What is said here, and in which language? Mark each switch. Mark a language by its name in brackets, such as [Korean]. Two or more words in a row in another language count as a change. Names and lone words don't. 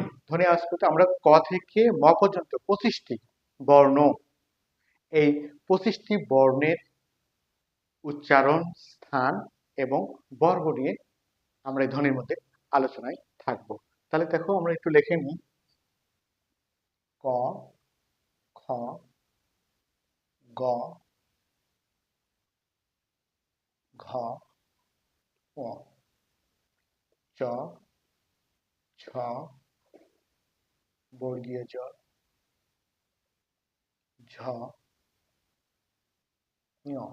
[Bangla] ধ্বনি আওয়াজ করতে আমরা ক থেকে ম পর্যন্ত 25টি বর্ণ, এই 25টি বর্ণের উচ্চারণ, স্থান এবং বর্গ নিয়ে আমরা এই ধ্বনির মধ্যে আলোচনায় থাকবো। তাহলে দেখো আমরা একটু লিখে নিই। ক, খ, গ, ঘ, ঙ, চ, ছ, বর্গীয় জ, ঝ, ঞ,